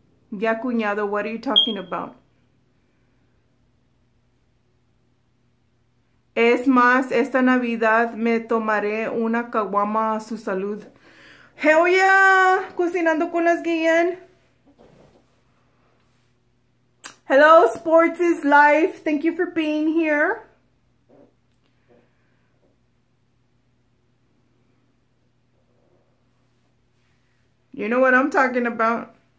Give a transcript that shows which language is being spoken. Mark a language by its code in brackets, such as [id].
[es] Ya, cuñado, [en] what are you talking about? [es] Es más, esta Navidad me tomaré una caguama a su salud. [en] Hell yeah! [es] Cocinando con las Guillen. [en] Hello, Sports is Life. Thank you for being here. You know what I'm talking about.